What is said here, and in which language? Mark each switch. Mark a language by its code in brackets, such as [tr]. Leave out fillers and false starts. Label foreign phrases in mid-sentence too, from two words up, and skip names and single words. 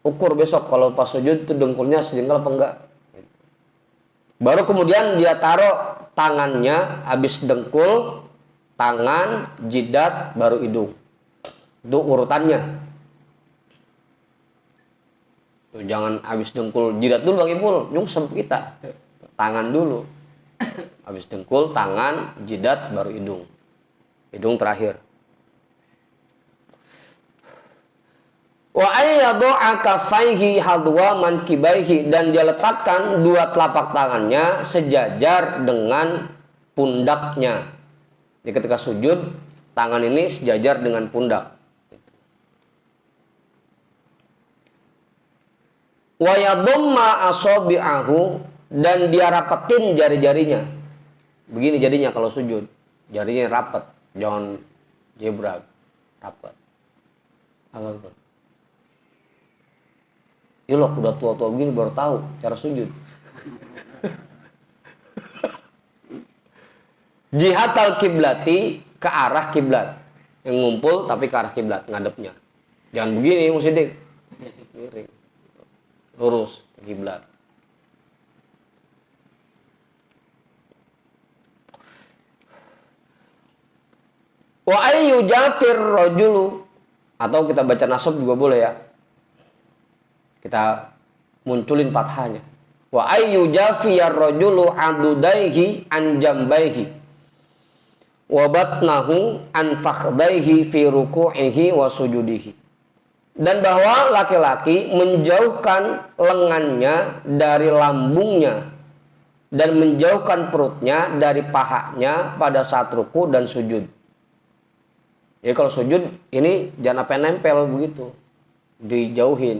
[id] ukur besok kalau pas sujud itu dengkulnya sejengkal apa enggak. Baru kemudian dia taruh tangannya habis dengkul, tangan, jidat, baru hidung. Itu urutannya. Tuh, jangan habis dengkul jidat dulu Bang Ipul, nyungsep kita. Tangan dulu. Habis dengkul, tangan, jidat, baru hidung. Hidung terakhir. [ar] وأن يضع كفيه حذو منكبيه, [id] dan dia letakkan dua telapak tangannya sejajar dengan pundaknya. Jadi ketika sujud, tangan ini sejajar dengan pundak. [ar] ويضم أصابعه, [id] dan dia rapetin jari-jarinya. Begini jadinya kalau sujud, jarinya rapet, jangan jebrag, rapet. Apa? Ya loh, udah tua-tua begini baru tahu cara sujud. [ar] جهة القبلة, [id] ke arah kiblat. Yang ngumpul tapi ke arah kiblat, ngadepnya. Jangan begini Musidik. Miring. Lurus ke kiblat. [ar] وأن يجافي الرجل, [id] atau kita baca nasab juga boleh ya. Kita munculin fathahnya. [ar] وأن يجافي الرجل عضديه عن جنبيه وبطنه عن فخذيه في ركوعه وسجوده. [id] Dan bahwa laki-laki menjauhkan lengannya dari lambungnya dan menjauhkan perutnya dari pahanya pada saat ruku dan sujud. Jadi kalau sujud ini jangan apa nempel begitu, dijauhin.